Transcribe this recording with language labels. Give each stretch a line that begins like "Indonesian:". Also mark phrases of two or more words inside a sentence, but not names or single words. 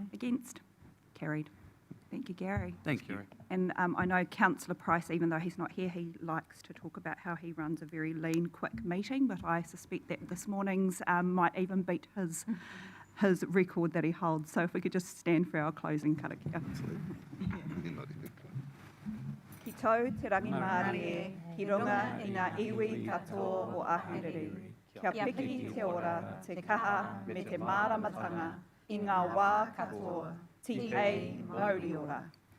English: Against? Carried. Thank you, Gary. Thank you. Gary. And I know Councillor Price, even though he's not here, he likes to talk about how he runs a very lean, quick meeting, but I suspect that this morning's might even beat his record that he holds. So if we could just stand for our closing karakia.
Māori: Ki tau te rangi Māori, ki runga i ngā iwi katoa o ahuriri. Kia piki te ora, te kaha me te māramatanga i ngā wā katoa, ti hei Māori ora.